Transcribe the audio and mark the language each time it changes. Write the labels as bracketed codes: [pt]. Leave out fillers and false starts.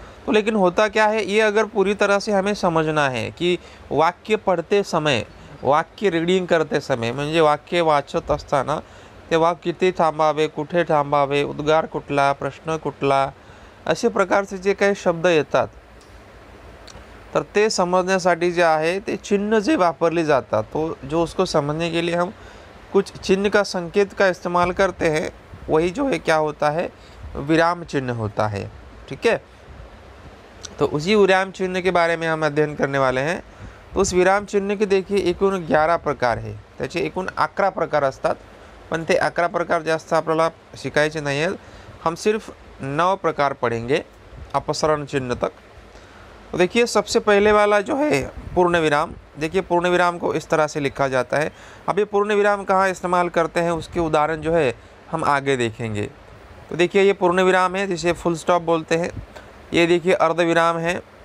[hi] तो लेकिन होता क्या है, ये अगर पूरी तरह से हमें समझना है कि वाक्य पढ़ते समय, वाक्य रीडिंग करते समय [mr] म्हणजे वाक्य वाचत असताना ते वाक्य किती थांबावे, कुठे थांबावे, उद्गार कुठला, प्रश्न कुठला, अशा प्रकारचे जे काही शब्द येतात, तर ते समझण्यासाठी जे आहे ते चिन्ह जे वापरले जातात, [hi] तो जो उसको समझने के लिए हम कुछ चिन्ह का संकेत का इस्तेमाल करते हैं, वही जो है क्या होता है, विराम चिन्ह होता है। ठीक है, तो उसी विराम चिन्ह के बारे में हम अध्ययन करने वाले हैं। तो उस विराम चिन्ह के देखिए [mr] एकूण 11 प्रकार है, त्याचे एकूण 11 प्रकार असतात, पण ते 11 प्रकार जास्त आपल्याला शिकायचे नाही आहेत। [hi] हम सिर्फ 9 प्रकार पढ़ेंगे अपसरण चिन्ह तक। तो देखिए, सबसे पहले वाला जो है पूर्ण विराम। देखिए, पूर्ण विराम को इस तरह से लिखा जाता है। अब ये पूर्ण विराम कहाँ इस्तेमाल करते हैं, उसके उदाहरण जो है हम आगे देखेंगे। तो देखिए, ये पूर्ण विराम है जिसे फुल स्टॉप बोलते हैं। ये देखिए अर्ध विराम है।